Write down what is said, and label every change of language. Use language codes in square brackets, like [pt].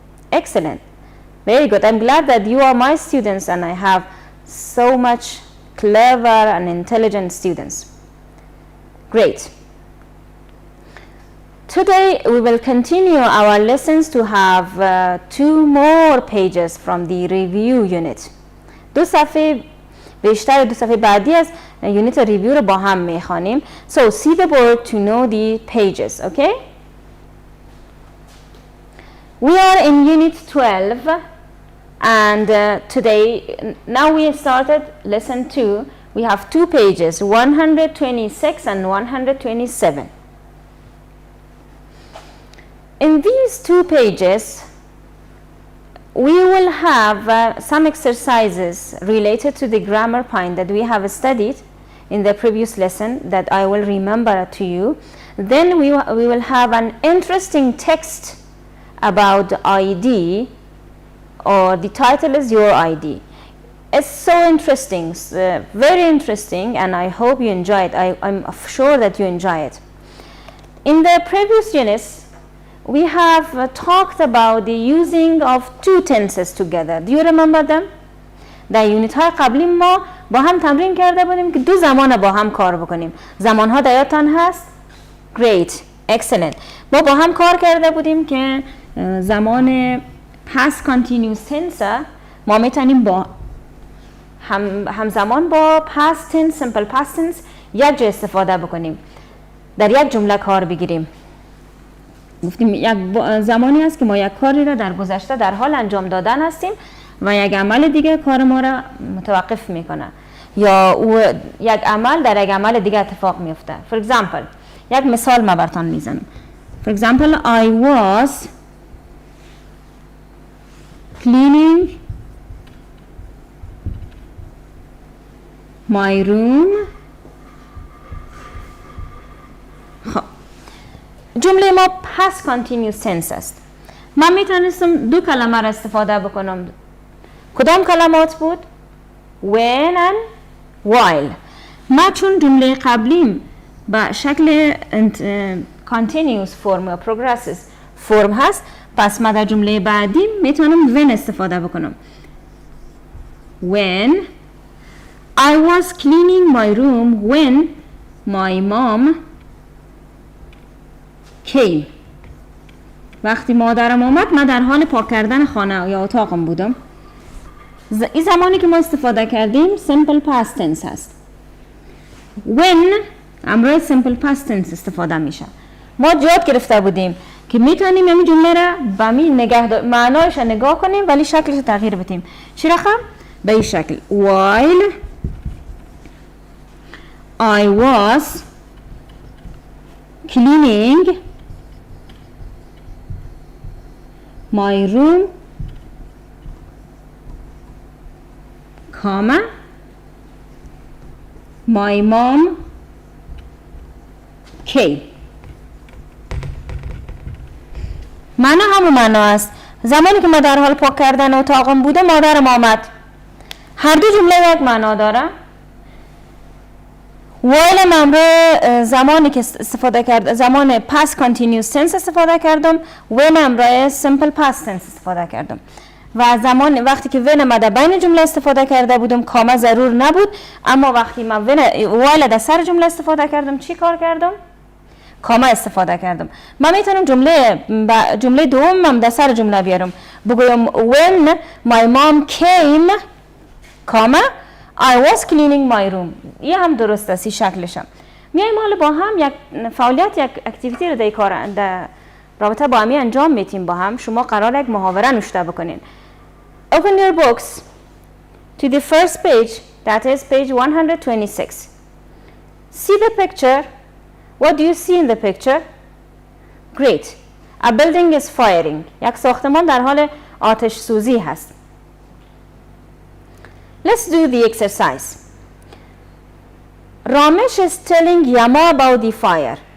[en] Excellent, very good. I'm glad that you are my students and I have so much clever and intelligent students. Great. Today we will continue our lessons to have 2 more pages from the review unit. [fa] دو صفحه بعدی از یونیت ریویو رو با هم میخوانیم. [en] So see the board to know the pages, okay? We are in unit 12 and today, now we started lesson 2. We have 2 pages, 126 and 127. In these 2 pages, we will have some exercises related to the grammar point that we have studied in the previous lesson that I will remember to you. Then we will have an interesting text about the ID, or the title is Your ID. It's so interesting, very interesting, and I hope you enjoy it. I'm sure that you enjoy it. In the previous units, we have talked about the using of 2 tenses together. Do you remember them? [fa] در یونیت های قبلی ما با هم تمرین کرده بودیم که 2 زمان با هم کار بکنیم. زمان ها در یادتان هست؟ [en] Great, excellent. [fa] ما با هم کار کرده بودیم که زمان past continuous tense ما میتونیم با همزمان با past tense, simple past tense یک جا استفاده بکنیم، در یک جمله کار بگیریم. گفتیم یک زمانی است که ما یک کاری را در گذشته در حال انجام دادن هستیم و یک عمل دیگه کار ما را متوقف میکنه یا یک عمل در یک عمل دیگه اتفاق میفته. [en] For example, [fa] یک مثال ما براتون میزنم. [en] For example, I was cleaning my room. [fa] خب جمله ما past continuous tense است. من میتونستم 2 کلمه را استفاده بکنم. کدام کلمات بود؟ when and while. ما چون جمله قبلیم با شکل continuous form یا progressive form هست، پس ما در جمله بعدی میتونم when استفاده بکنم. [en] When I was cleaning my room when my mom came. [fa] وقتی مادرم آمد من در حال پاک کردن خانه یا اتاقم بودم. این زمانی که ما استفاده کردیم simple past tense هست. When امروز simple past tense استفاده میشه. ما یاد گرفته بودیم که میتونیم همین جمله را به معنایش نگاه کنیم ولی شکلش تغییر بدیم. چی رقم؟ به این شکل. [en] While I was cleaning my room, comma, my mom came. [fa] معنا همون معنا است. زمانی که ما در حال پاک کردن اتاقم بوده مادرم آمد. هر دو جمله یک معنا داره. while امروز زمانی که استفاده کرد زمان past continuous tense استفاده کردم، when امروز simple past tense استفاده کردم و زمان وقتی که when ما در بین جمله استفاده کرده بودم کامه ضرور نبود، اما وقتی من while در سر جمله استفاده کردم چی کار کردم؟ کامه استفاده کردم. من میتونم جمله دوم در سر جمله بیارم بگویم [en] when my mom came [fa] کامه [en] I was cleaning my room. [fa] این هم درست است شکلشم. میایم حالا با هم یک فعالیت یک اکتیویتی رو در رابطه با همی انجام میتیم با هم. شما قرار یک محاوره نوشته بکنین. [en] Open your books to the first page, that is page 126. See the picture. What do you see in the picture? Great. A building is firing. [fa] یک ساختمان در حال آتش سوزی هست. [en] Let's do the exercise. Ramesh is telling Yama about the fire.